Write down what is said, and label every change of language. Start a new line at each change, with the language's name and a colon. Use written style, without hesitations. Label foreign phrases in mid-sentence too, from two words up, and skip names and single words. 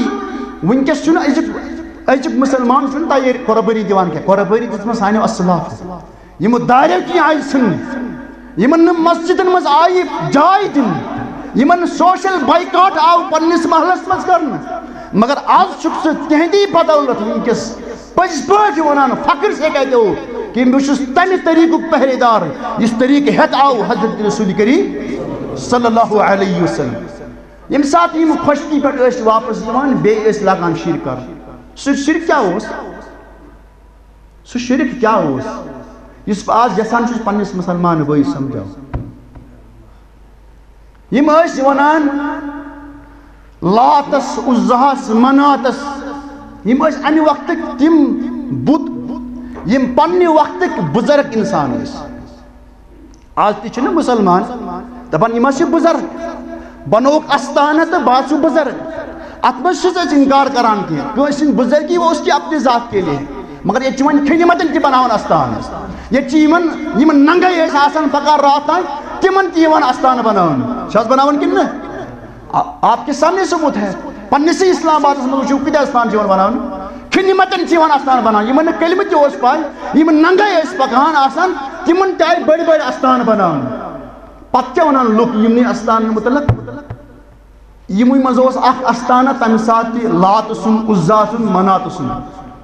Kashmiri: ونکس چھن أزیُک مسلمان چھن تیار قربانی دیوان کیا قربانی دژمٕژ سانیو اسلاف یمو داریو کی آئی ژھٕننہٕ، یمن نہٕ مسجدن مز آئی جاے دِنہٕ، یمن سوشل بائیکاٹ آو پننس محلس مز کرنہٕ، مگر آز چھُکھ ژٕ تہندی بدولت ونکس پٔزۍ پٲٹھۍ ونان
Urdu: فخر سے کہتے ہو کہ
Kashmiri: بہٕ چھُس تمہِ طریقُک پہرے دار یُس طریقہٕ ہیٚتھ آو حضرت رسول کریم
Arabic: صلی اللہ علیہ وسلم۔
Kashmiri: یم سات یم خشکی پہ ٲسۍ واپس یوان بیٚیہِ ٲسۍ لاگان شرک کرُن، سُہ شرک کیا اوس، سُہ شرک کیا اوس یُس بہٕ آز یژھان چھُس پننس مسلمان بٲے سمجھاوُن۔ یم ٲسۍ ونان لاتس عزہس مناتس، یم ٲسۍ امہِ وقتٕکۍ تِم بُت یم پننہِ وقتٕکۍ بُزرگ انسان ٲسۍ۔ آز تہِ چھِنہٕ مسلمان دپان یم ٲسۍ بُزرگ، بنوک استانہ تو بات بزرگ، ات مز انکار کران کی کٲنٛسہِ ہٕنٛز بزرگی
Urdu: وہ اس کی اپنی ذات کے لیے،
Kashmiri: مگر یہ ون کھنہِ متن تہِ بناوان استان، یہ یمن ننگے ٲسۍ آسان پکار رات تام تمن تہِ یِوان استان بناون، چھِ حظ بناوان کِنہٕ نہٕ؟
Urdu: آپ کے سامنے ثبوت ہے،
Kashmiri: پنسے اسلام آبادس مز وٕچھِو کۭتیاہ استان چھِ یِوان بناون، کھنہِ متن چھِ یِوان استان بناون، یمن نہٕ کلمہٕ تہِ اوس پاے، یِم ننگے ٲسۍ پکان آسان تمن تہِ آیہِ بٔڑۍ بٔڑۍ استان بناون۔ پتہٕ کیٛاہ ونان لُکھ یِمنٕے استانن متعلق؟ یموٕے منٛز اوس اکھ استانہ تمہِ ساتہٕ تہِ لات سُنٛد عزا سُنٛد منات سُنٛد۔